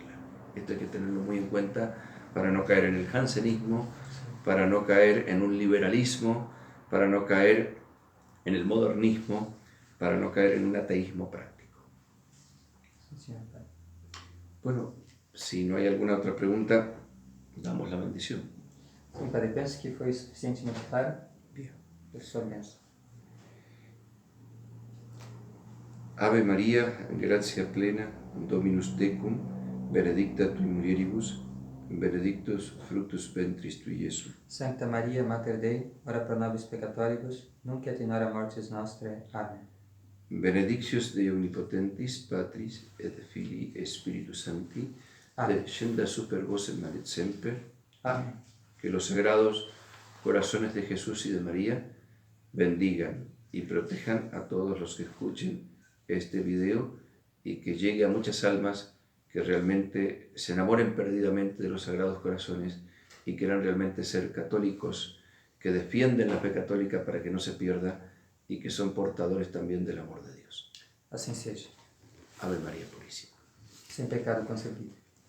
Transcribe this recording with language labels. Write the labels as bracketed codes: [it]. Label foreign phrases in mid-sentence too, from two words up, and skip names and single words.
[es] Esto hay que tenerlo muy en cuenta para no caer en el jansenismo, para no caer en un liberalismo, para no caer en el modernismo, para no caer en un ateísmo práctico. Bueno, si no hay alguna otra pregunta, damos la bendición. [pt] Sim, Padre, penso que foi suficientemente claro. [es] Bien. Professor Mensa. [la] Ave María, gratia plena, Dominus tecum, benedicta tui mulieribus, benedictus fructus ventris tui, Iesus. Sancta Maria, Mater Dei, ora pro nobis peccatoribus, nunc et in hora mortis nostrae. Amen. Benedictios Dei omnipotentis, Patris et Filii et Spiritus Sancti, descenda super vos et manet semper. [es] Amén. Que los sagrados corazones de Jesús y de María bendigan y protejan a todos los que escuchen este video y que llegue a muchas almas que realmente se enamoren perdidamente de los sagrados corazones y quieran realmente ser católicos, que defienden la fe católica para que no se pierda y que son portadores también del amor de Dios. [pt] Assim seja. [es] Ave María Purísima. [pt] Sem pecado concebido.